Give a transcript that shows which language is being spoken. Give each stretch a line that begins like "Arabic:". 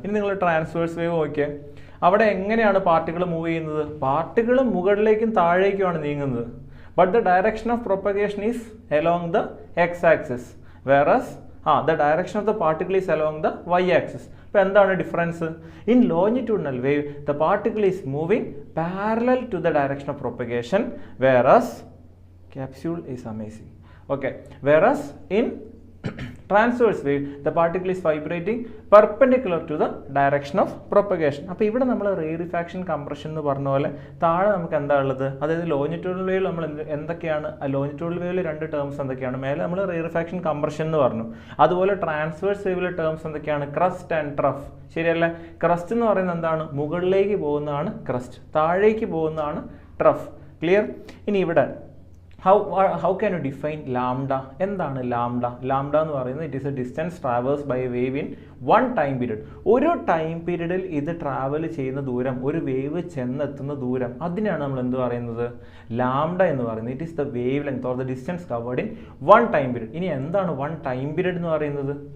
Malayalam: ഇനി നിങ്ങൾ transverse wave നോക്കിയാൽ അവിടെ എങ്ങനെയാണ് പാർട്ടിക്കിൾ മൂവ് ചെയ്യുന്നത്? പാർട്ടിക്കിൾ മുകളിലേക്കും താഴേക്കുമാണ് നീങ്ങുന്നത്.
English: But the direction of propagation is along the x axis, whereas the direction of the particle is along the y-axis.
Malayalam: അപ്പോൾ എന്താണ് difference?
English: In longitudinal wave the particle is moving parallel to the direction of propagation, whereas capsule is amazing. Okay, whereas in transverse wave the particle is vibrating perpendicular to the direction of propagation.
Malayalam: അപ്പോൾ ഇവിടെ നമ്മൾ റേറിഫാക്ഷൻ, compression എന്ന് പറഞ്ഞ പോലെ താഴെ നമുക്ക് എന്താ ഉള്ളത്? അതായത് ലോഞ്ചിറ്റ്യൂഡിനൽ വേവിൽ നമ്മൾ എന്തൊക്കെയാണ്? ലോഞ്ചിറ്റ്യൂഡിനൽ വേവിൽ രണ്ട് ടേംസ് എന്തൊക്കെയാണ്? മേലെ നമ്മൾ റേറിഫാക്ഷൻ, കംപ്രഷൻ എന്ന് പറഞ്ഞു. അതുപോലെ ട്രാൻസ്വേഴ്സ് വേവിലെ ടേംസ് എന്തൊക്കെയാണ്?
English: Crest and trough.
Malayalam: ശരിയല്ലേ? ക്രസ്റ്റ് എന്ന് പറയുന്നത് എന്താണ്? മുകളിലേക്ക് പോകുന്നതാണ് ക്രസ്റ്റ്, താഴേക്ക് പോകുന്നതാണ് ട്രഫ്. ക്ലിയർ? ഇനി ഇവിടെ
English: how can you define lambda?
Malayalam: എന്താണ് ലാംഡ? ലാംഡ എന്ന് പറയുന്നത്
English: It is a distance traverse by a wave in one time period.
Malayalam: ഒരു ടൈം പീരീഡിൽ ഇത് ട്രാവൽ ചെയ്യുന്ന ദൂരം, ഒരു വേവ് ചെന്നെത്തുന്ന ദൂരം, അതിനാണ് നമ്മൾ എന്ത് പറയുന്നത്? ലാംഡ എന്ന് പറയുന്നത്.
English: It is the wave length or the distance covered in one time period.
Malayalam: ഇനി എന്താണ് വൺ ടൈം പീരീഡ് എന്ന് പറയുന്നത്?